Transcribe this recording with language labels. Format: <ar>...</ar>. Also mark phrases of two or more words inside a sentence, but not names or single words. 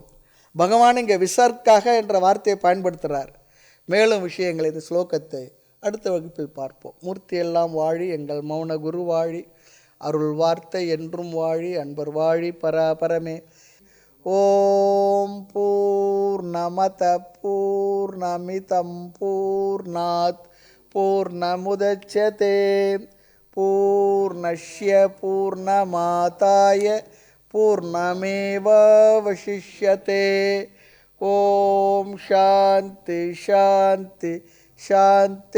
<ta>பகவான் இங்கே விசர்க்காக என்ற வார்த்தையை பயன்படுத்துகிறார். மேலும் விஷயங்கள் இந்த ஸ்லோகத்தை அடுத்த வகுப்பில் பார்ப்போம். மூர்த்தி எல்லாம் வாழி, எங்கள் மௌன குரு வாழி, அருள் வார்த்தை என்றும் வாழி, அன்பர் வாழி பரமே.</ta> <sa>ओम् पूर्णमद पूर्णमिदम् पूर्णात् पूर्णमुदच्यते पूर्णस्य पूर्णमादाय पूर्णमेवावशिष्यते. ओम् शान्ति शान्ति शान्ति.</sa>